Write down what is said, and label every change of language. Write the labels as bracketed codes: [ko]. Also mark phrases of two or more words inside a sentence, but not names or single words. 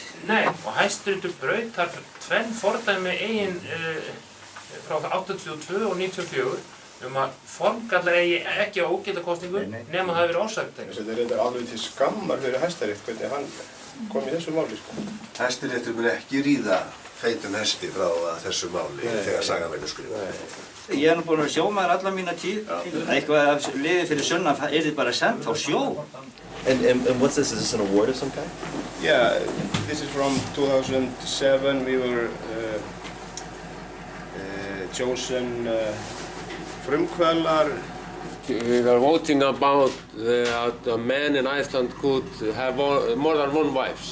[is] Nei, og Hæstiréttur braut þar tvenn fordæmi eigin frá 82 og 94 að formgallar eigi ekki á ógilda kosningu nema það hafi verið ósagt. Þetta reyndar alveg til skammar fyrir Hæstarétt hvernig hann kom í þessu máli, sko. Hæstiréttur mun ekki ríða feitum hesti frá þessu máli þegar sagan verður skrifað. Ég nú búinn að vera sjómaður alla mína tíð. Eitthvað af liði fyrir sunnan yrði bara sent á sjó. [en] And what's this? Is this an award of some kind? Yeah, this is from 2007. We were chosen frumkvöðlar. We were voting about that a man in Iceland could have more than one wife.